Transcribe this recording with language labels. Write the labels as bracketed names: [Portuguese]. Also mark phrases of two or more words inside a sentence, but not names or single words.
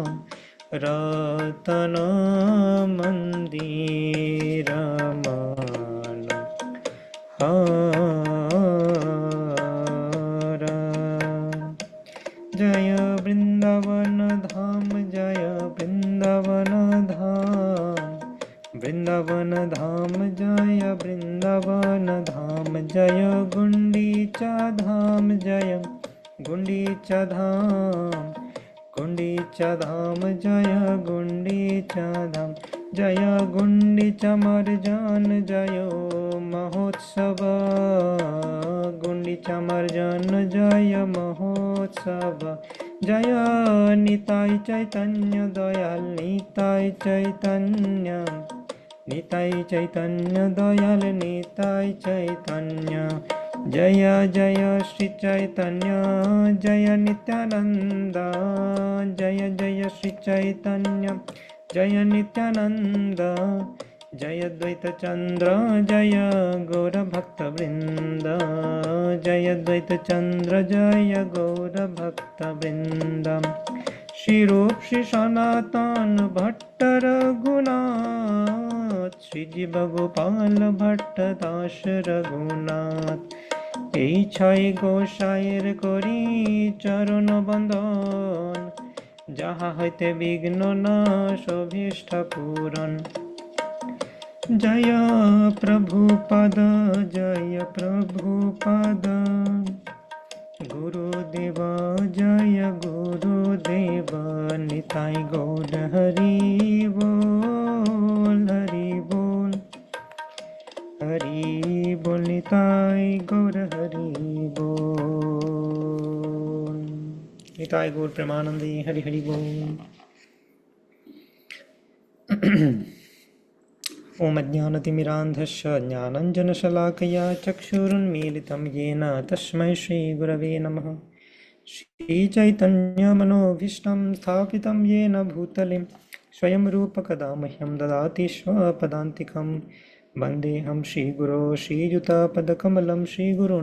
[Bangla] রতন মন্দির মান জয় বৃন্দাবন ধাম জয় বৃন্দাবন ধাম বৃন্দাবন ধাম জয় বৃন্দাবন ধাম জয় গুন্ডিচা ধাম জয় গুন্ডিচা ধাম গুন্ডিচা ধাম জয় গুন্ডিচা ধাম জয় গুন্ডিচা মার্জন জয় মহোৎসব গুন্ডিচা মার্জন জয় মহোৎসব জয় নিতাই চৈতন্য দয়াল নিতাই চৈতন্য দয়াল নিতাই চৈতন্য জয় জয় শ্রী চৈতন্য জয় নিত্যানন্দ জয় জয় শ্রী চৈতন্য জয় নিত্যানন্দ জয় দ্বৈত চন্দ্র জয় গৌর ভক্ত বৃন্দ জয় দ্বৈত চন্দ্র জয় গৌর ভক্ত বৃন্দ শ্রী রূপ শ্রী সনাতন ভট্ট রঘুনাথ শ্রী জীব গোপাল ভট্ট দাস রঘুনাথ এই ছয় গোসাইয়ের করি চরণ বন্দন যাহা হইতে বিঘ্ন নাশ অভীষ্ট পূরণ জয় প্রভুপদ জয় প্রভুপদ গুরুদেব জয় গুরুদেব নিতাই গৌর হরি বোল হরি বোল নিতাই গৌর হরি বোল নিতাই গৌর প্রেমানন্দী হরি হরি বোল। [Sanskrit] ओम अज्ञानतिमिरान्धस्य ज्ञानञ्जनशलाकया चक्षुरुन्मीलितं येन तस्मै श्रीगुरवे नमः। श्रीचैतन्यमनोभीष्टं स्थापितं येन भूतले स्वयं रूपकदा मह्यं ददाति स्वपदान्तिकं वन्देऽहं श्रीगुरो श्रीयुतापदकमलं श्रीगुरून्